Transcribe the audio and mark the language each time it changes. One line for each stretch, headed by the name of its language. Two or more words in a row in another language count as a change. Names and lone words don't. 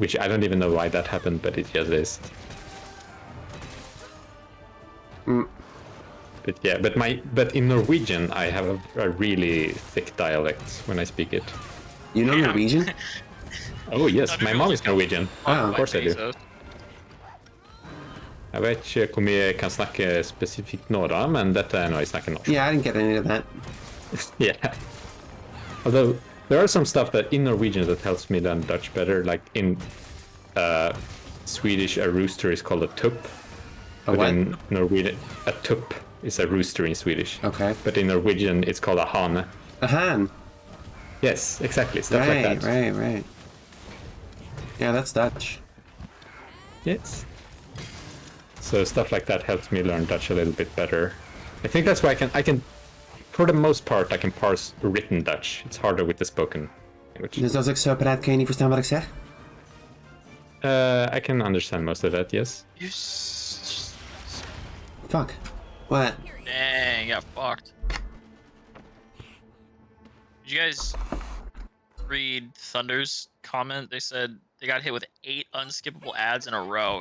English: which I don't even know why that happened, but it just is. But yeah, but in Norwegian I have a really thick dialect when I speak it. You know Norwegian? Oh yes, my mom is Norwegian. Oh, Of course I do.
Norwegian: Jeg vet ikke hvor mye jeg kan snakke spesifikt nå da, men dette er når jeg snakker norsk.
English: Yeah, I didn't get any of that. Yeah. Although there are some stuff that in Norwegian that helps me learn Dutch better. Like in Swedish, a rooster is called a tupp. A But what? in Norwegian, a tupp is a rooster in Swedish. Okay. But in Norwegian, it's called a hane. A han. Yes, exactly. Stuff like that. Right. Yeah, that's Dutch. Yes. So stuff like that helps me learn Dutch a little bit better. I think that's why I can, for the most part, I can parse written Dutch. It's harder with the spoken language.
Dutch: Dus als ik zo praat, kun je niet verstaan wat ik zeg?
English: I can understand most of that, yes. Fuck. What? Dang, got fucked. Did you guys read Thunder's comment? They said they got hit with 8 unskippable ads in a row.